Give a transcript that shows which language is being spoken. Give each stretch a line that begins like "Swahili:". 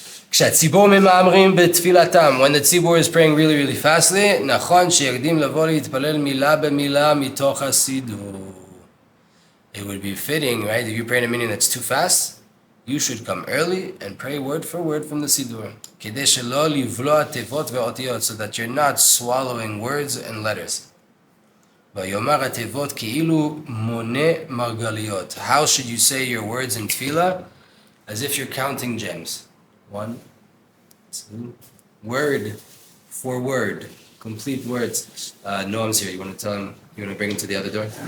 Hebrew: כשהציבור ממאמרים בתפילתם,
English: when the tzibur is praying really really fastly,
Hebrew: נכון שיקדים לבוא להתפלל מילה במילה מתוך הסידור.
English: It would be fitting, right? If you pray in a minyan that's too fast, you should come early and pray word for word from the sidur.
Hebrew: כדי שלא לבלוע תיבות ואותיות,
English: so that you're not swallowing words and letters.
Hebrew: ויאמר התיבות כאילו מונה מרגליות.
English: How should you say your words in Tefilah? As if you're counting gems. 1, 2, word for word, complete words. Noam's here. You want to tell him? You want to bring him to the other door?